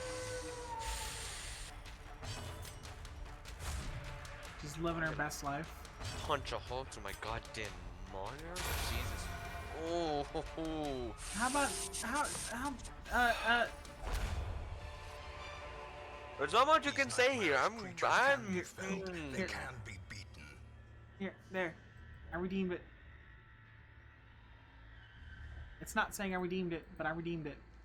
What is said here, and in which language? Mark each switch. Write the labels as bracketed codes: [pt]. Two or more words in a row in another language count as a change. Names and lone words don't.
[en] Just living her best life. punch a hole through my goddamn monitor? Jesus. Oh, ho, ho. How about how There's not much you can say here. Creatures can be felt, they Here. can be beaten. here there. I redeemed it. It's not saying I redeemed it, but I redeemed it.